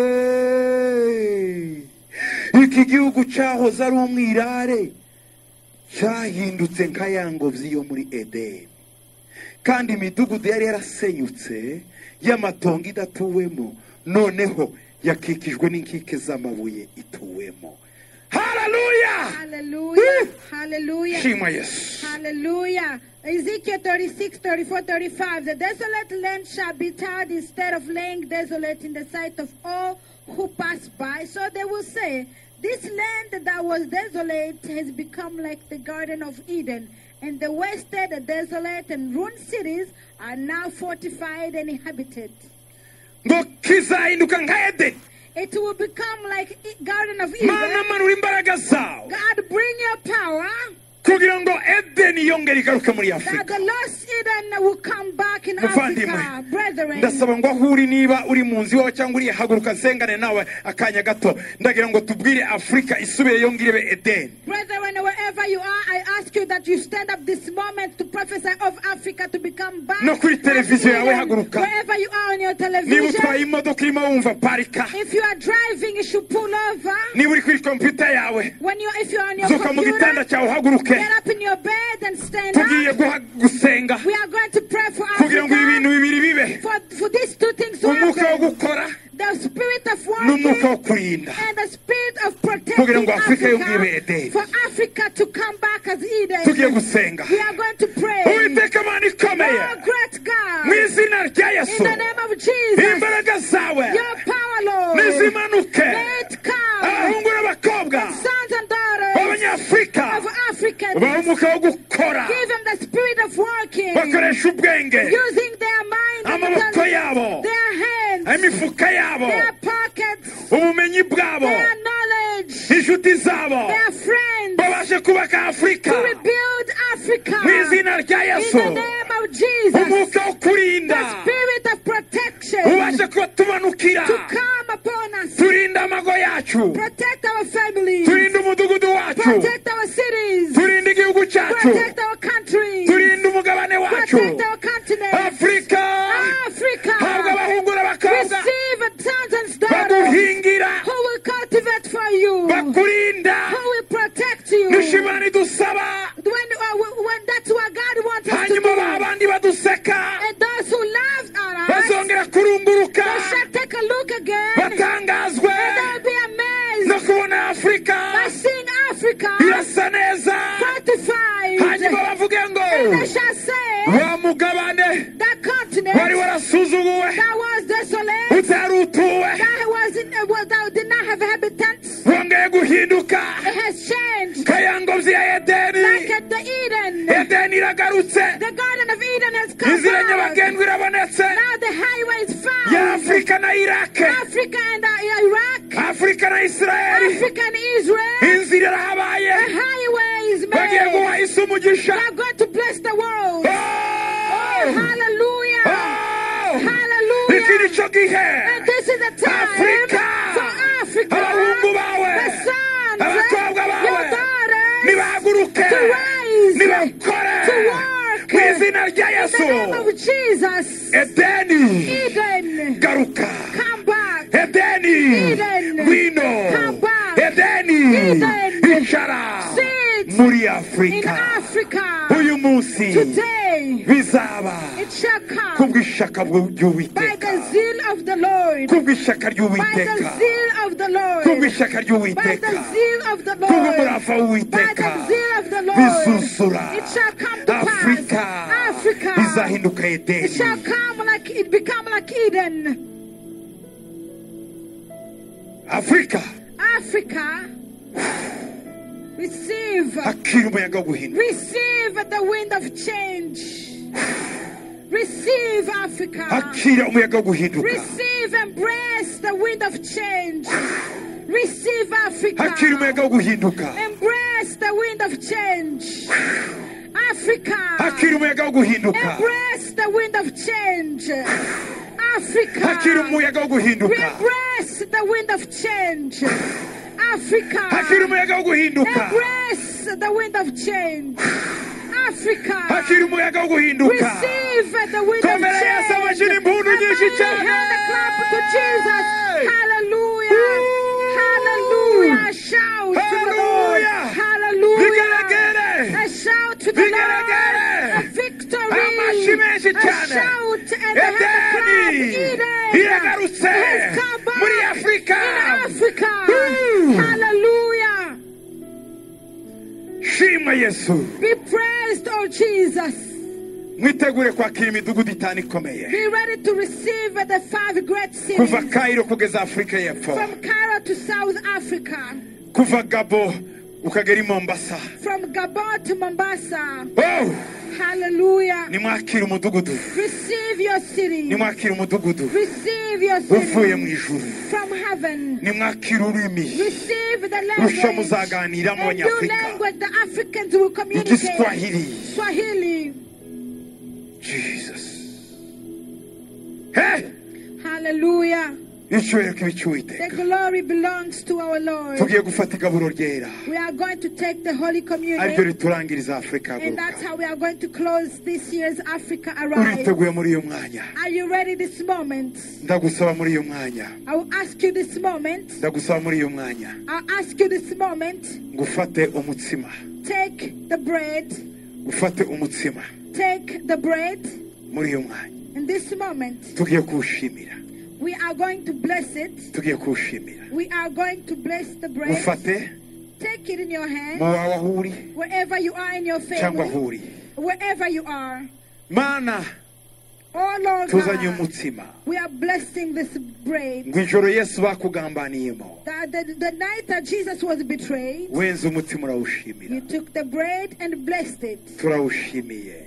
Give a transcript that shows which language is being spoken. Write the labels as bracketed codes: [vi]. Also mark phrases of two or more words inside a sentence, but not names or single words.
[rw] iki gihugu cyahoze ari umwirare cyahindutse nka ya ngobyi yo muri Edeni, kandi imidugudu yari yarasenyutse y'amatongo idatuwemo, noneho yakikijwe n'inkike z'amabuye ituwemo. Hallelujah. Hallelujah. Hallelujah. Shima Yesu. Hallelujah. Ezekiel 36, 34, 35. [en] The desolate land shall be tarred instead of laying desolate in the sight of all who pass by. So they will say, this land that was desolate has become like the Garden of Eden, and the wasted, desolate, and ruined cities are now fortified and inhabited. [rw] Ngo kizahinduka nka Edeni. [en] It will become like Garden of Eden. [rw] Mana manura imbaraga zawe [en] God, bring your power [rw] kugira ngo Edeni yongere igaruke muri [en] that [rw] Afrika. [en] the lost Eden will come back in [rw] Muvandimwe, [en] Africa, brethren. [rw] ndasaba ngo aho uri, niba uri mu nzu iwawe cyangwa uri haguruka nsengane nawe akanya gato, ndagira ngo tubwire Afrika isubire yongere ibe Edeni. [en] Brethren, wherever you are, I ask you that you stand up this moment to prophesy of Africa to become back. [rw] No kuri televiziyo yawe [en] Eden. [rw] haguruka. [en] Wherever you are on your [rw] Niba [en] television, [rw] utwaye imodoka irimo wumva parika, [en] if you are driving, you should pull over. [rw] niba uri kuri computer yawe [en] If you are on your [rw] zuka mu gitanda [en] computer, [rw] cyawe uhaguruke, [en] get up in your bed and stand [rw] tugiye [en] up. [rw] gusenga [en] We are going to pray for [rw] kugira ngo ibi bintu [en] Africa. [rw] bibiri bibe, [en] For these two things to [rw] umwuka wo [en] happen. [rw] gukora [en] The spirit of [rw] n'umwuka wo [en] working [rw] kurinda, [en] and the spirit of [rw] kugira [en] protecting [rw] ngo Afrika yongere ibe [en] Africa, [rw] Edeni. [en] for Africa to come back as [rw] Tugiye [en] Eden. [rw] gusenga. [en] We are going to pray. [rw] Uwiteka Mana ikomeye, [en] Oh, great God, [rw] mu izina rya [en] in [rw] Yesu, [en] the name of Jesus, [rw] imbaraga zawe [en] your power, Lord, [rw] nizimanuke, [en] let it come. [rw] abahungu n'abakobwa [en] Sons and daughters [rw] b'Abanyafurika [en] of Africans, [rw] baha umwuka wo gukora, [en] give them the spirit of working, [rw] bakoresha ubwenge, [en] using their mind, and [rw] amaboko yabo, [en] their hands, [rw] imifuka yabo, [en] their pockets, [rw] ubumenyi bwabo, [en] their knowledge, [rw] inshuti zabo, [en] their friends, [rw] babashe kubaka Afrika [en] to rebuild Africa. [rw] mu izina rya [en] In [rw] Yesu. [en] the name of Jesus, [rw] Umwuka wo kurinda [en] the spirit of protection [rw] ubashe kutumanukira, [en] to come upon us. [rw] turinde amago yacu, [en] Protect our families. [rw] turinde umudugudu wacu, [en] Protect our cities. [rw] turinde igihugu cyacu, [en] Protect our countries. [rw] turinde umugabane wacu. [en] Protect our continent. [rw] Afrika, [en] Africa. [rw] habwa abahungu n'abakobwa [en] Receive sons and daughters [rw] baguhingira, [en] who will cultivate for you, [rw] bakurinda, [en] who will protect you. [rw] nishimani dusaba, [en] When that's what God wants us to [rw] hanyuma [en] do. [rw] babandi baduseka [en] And those who laughed at us, [rw] bazongera kurunguruka, [en] they shall take a look again. [rw] batangazwe [en] And they'll be amazed [rw] no kubona Afrika [en] by seeing Africa [rw] irasa neza, [en] fortified. [rw] hanyuma bavuge ngo [en] And they shall say, [rw] wa mugabane [en] that [rw] wari [en] continent [rw] warasuzuguwe, [en] that was desolate, [rw] utari utuwe, [en] that did not have inhabitants, [rw] wongeye guhinduka [en] it has changed. [rw] kayangobyi ya Edeni. [en] Like at the Eden, [rw] Edeni iragarutse, [en] the Garden of Eden has come [rw] inzira [en] back. [rw] nyabagendwa irabonetse [en] Now the highway is [rw] ya [en] found. [rw] Afrika na Irake, [en] Africa and Iraq, [rw] Afrika na Israeli, [en] Africa and Israel, [rw] inzira irahabaye, [en] the highway is [rw] bagiye [en] made. [rw] guha isi umugisha. [en] We are going to bless the world. [rw] Oh! [en] Hallelujah. [rw] Oh! Iki [en] Hallelujah. [rw] ni cyo gihe [en] And this is the time [rw] Africa, [en] for Africa, [rw] abahungu bawe, [en] the sons, [rw] abakobwa [en] your [rw] bawe, [en] daughters, [rw] nibahaguruke, [en] to rise, [rw] nibakore [en] to work, [rw] mu izina rya [en] In [rw] Yesu. [en] the name of Jesus. [rw] Edeni [en] Eden. [rw] garuka. [en] Come back. [rw] Edeni [en] Eden. [rw] ngwino. [en] Come back. [rw] Edeni [en] Eden. [rw] icara [en] Sit [rw] muri [en] in [rw] Afrika. [en] Africa. [rw] Uyu munsi [en] Today [rw] bizaba [en] it shall come [rw] kubw'ishaka [en] by the [rw] ry'Uwiteka. [en] zeal of the Lord. [rw] Kubw'ishaka [en] By the [rw] ry'Uwiteka. [en] zeal of the Lord. [rw] Kubw'ishaka [en] By the [rw] ry'Uwiteka. [en] zeal of the Lord. [rw] Kubw'umurava [en] By [rw] w'Uwiteka. [en] the zeal of the Lord. [rw] Bizuzura. [en] It shall come to [rw] Afrika [en] pass. Africa. [rw] bizahinduka [en] It shall [rw] Edeni. [en] come like it become like Eden. [rw] Afrika [en] Africa. Receive. [rw] hakiri umuyaga wo guhinduka. [en] Receive the wind of change. Receive Africa. [rw] Hakira umuyaga wo guhinduka. [en] Receive, embrace the wind of change. Receive Africa. [rw] Hakiri umuyaga wo guhinduka. [en] Embrace the wind of change. Africa. [rw] Hakiri umuyaga wo guhinduka. [en] Embrace the wind of change. Africa. [rw] Hakiri umuyaga wo guhinduka. [en] Embrace the wind of change. Africa. [rw] Hakiri umuyaga wo guhinduka. [en] Embrace the wind of change. Africa. [rw] Hakiri umuyaga wo guhinduka. [en] Receive the wind of [rw] Komera Yesu [en] change. [rw] amashyi n'impundu nyinshi cyane. [en] Hand the clap to Jesus. Hallelujah. Hallelujah. Shout to the Lord. Hallelujah. Hallelujah. [rw] Bigaragare. [en] A shout to the Lord. [rw] Bigaragare. [en] A victory. [rw] Amashyi menshi [en] A [rw] cyane. [en] shout and a hand clap. [rw] Edeni [en] Eden [rw] iragarutse [en] has come back [rw] muri Afrika. [en] in Africa. Woo. Hallelujah. [rw] Shima Yesu. [en] Be praised, oh Jesus. [rw] Mwitegure kwakira imidugudu itanu ikomeye. [en] Be ready to receive the 5 great cities. [rw] Kuva Cairo kugeza Afrika y'Epfo. [en] From Cairo to South Africa. [rw] Kuva Gabo ukagera i Mombasa. [en] From Gabon to Mombasa. Oh! Hallelujah. [rw] Nimwakira umudugudu. [en] Receive your city. [rw] Nimwakira umudugudu. [en] Receive your [rw] Uvuye mu [en] city [rw] ijuru. [en] from heaven. [rw] Nimwakira ururimi. [en] Receive the [rw] Rusha [en] language. [rw] muzaganiramo [en] A new [rw] Abanyafrika. [en] language the Africans will communicate. [rw] Igiswahili. [en] Swahili. Jesus. Hey! Hallelujah. [rw] Icyubahiro kibe [en] The [rw] cy'Uwiteka. [en] glory belongs to our Lord. [rw] Tugiye gufata igaburo ryera. [en] We are going to take the Holy [rw] Aribyo [en] Communion, [rw] riturangiriza Afrika [en] and [rw] haguruka. [en] that's how we are going to close this year's Africa Arrive. [rw] Uriteguye muri uyu mwanya. [en] Are you ready this moment? [rw] Ndagusaba muri uyu mwanya. [en] I will ask you this moment. [rw] Ndagusaba muri uyu mwanya. [en] I'll ask you this moment. [rw] Ngufate umutsima. [en] Take the bread. [rw] Ufate umutsima. [en] Take the bread. [rw] Muri uyu mwanya. [en] In this moment, [rw] Tugiye kuwushimira. [en] we are going to bless it. [rw] Tugiye kuwushimira. [en] We are going to bless the bread. [rw] Ufate [en] Take it in your [rw] mu [en] hand. [rw] wawe aho uri [en] Wherever you are in your [rw] cyangwa aho [en] family. [rw] uri. [en] Wherever you are. [rw] Mana [en] Oh Lord [rw] tuzanye [en] God, [rw] umutsima. [en] we are blessing this bread. [rw] Ngo ijoro Yesu bakugambaniyemo. [en] The night that Jesus was betrayed, [rw] Wenze umutsima urawushimira. [en] you took the bread and blessed it. [rw] Turawushimiye.